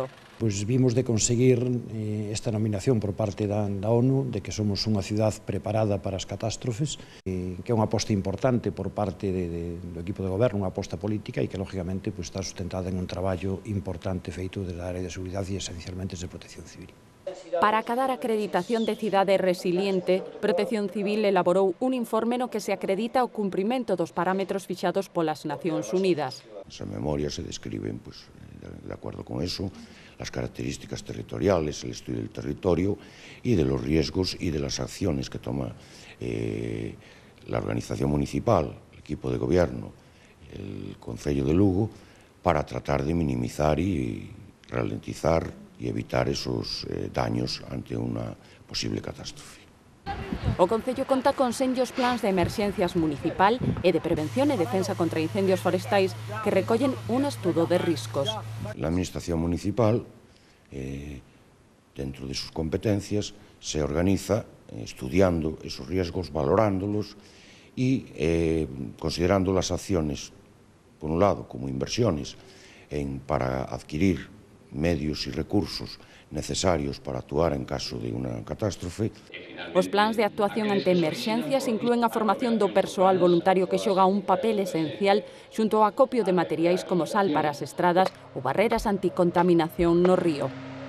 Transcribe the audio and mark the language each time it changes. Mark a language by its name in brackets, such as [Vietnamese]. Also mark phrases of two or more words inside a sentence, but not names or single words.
[Galician] Pois vimos de conseguir esta nominación por parte da ONU de que somos unha cidade preparada para as catástrofes, que é unha aposta importante por parte do equipo de goberno, unha aposta política e que, lógicamente, está sustentada en un traballo importante feito desde a área de seguridade e esencialmente de protección civil. Para acadar a acreditación de cidade resiliente, Protección Civil elaborou un informe no que se acredita o cumprimento dos parámetros fixados polas Nacións Unidas. [Spanish] Esa memoria se describen, de acuerdo con eso, las características territoriales, el estudio del territorio y de los riesgos y de las acciones que toma la organización municipal, el equipo de gobierno, el Concello de Lugo, para tratar de minimizar y ralentizar y evitar esos daños ante una posible catástrofe. [Galician] O Concello conta con senllos plans de emerxencias municipal e de prevención e defensa contra incendios forestais que recollen un estudo de riscos. [Spanish] La Administración municipal, dentro de sus competencias, se organiza estudiando esos riesgos, valorándolos y considerando las acciones, por un lado, como inversiones para adquirir medios y recursos necesarios para actuar en caso de unha catástrofe. [Galician] Os plans de actuación ante emerxencias inclúen a formación do persoal voluntario que xoga un papel esencial xunto ao acopio de materiais como sal para as estradas ou barreras anticontaminación no río.